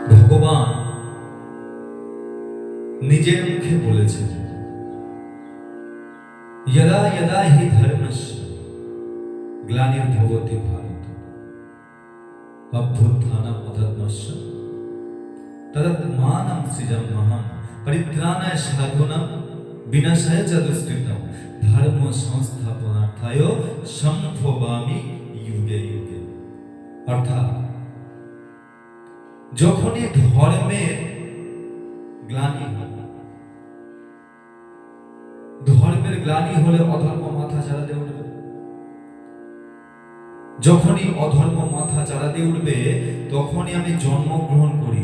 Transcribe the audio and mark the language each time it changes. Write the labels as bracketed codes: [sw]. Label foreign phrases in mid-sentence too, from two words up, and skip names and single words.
[bn] ভগবান নিজের মুখে বলেছেন, [sa] यदा यदा हि धर्मस्य ग्लानिर्भवति भारत अभ्युत्थानम् अधर्मस्य तदात्मानं सृजाम्यहं परित्राणाय साधूनां विनाशाय च दुष्कृतं धर्म संस्थापनार्थाय सम्भवामि युगे युगे। [bn] अर्थात যখনই ধর্মের গ্লানি হবে, ধর্মের গ্লানি হলে অধর্ম মাথা চাড়া দিয়ে উঠবে। যখনই অধর্ম মাথা চাড়া দিয়ে উঠবে তখনই আমি জন্মগ্রহণ করি।